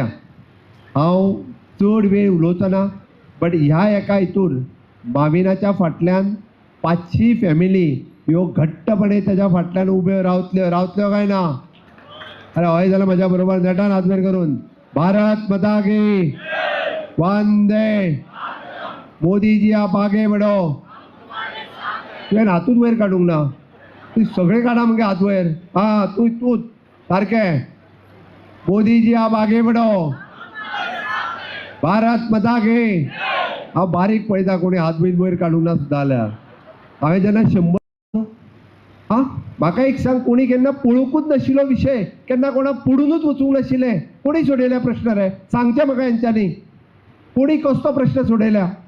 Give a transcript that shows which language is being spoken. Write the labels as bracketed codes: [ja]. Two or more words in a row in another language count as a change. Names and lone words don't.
[kok] हांव चड वेळ उलोवचो ना, बट ह्या एका हितून माविनाच्या फाटल्यान 500 फॅमिली ह्यो घट्टपणे तेज्या फाटल्यान उब्यो रावतल्यो काय ना? अरे हय जाल्यार म्हज्या बरोबर नेटान हात वयर करून [hi] भारत माता की वंदे मोदीजी आप आगे बढ़ो. [kok] तुवें हातूच वयर काडूंक ना. तूं सगळे काडा मगे हात वयर. हा तूं सारकें. [hi] मोदीजी आप आगे बढ़ो. भारत माता की. [kok] हांव बारीक पळयता कोणी हात बीत वयर काडूंक ना सुद्दां जाल्यार. हांवें जेन्ना 100 हा म्हाका एक सांग, कोणी केन्ना पळोवंकूच नाशिल्लो विशय, केन्ना कोणाक पडूनच वचूंक नाशिल्लें, कोणी सोडयल्या प्रश्न रे? सांगचें म्हाका हेंच्यांनी. कोणी कसलो प्रश्न सोडयल्या?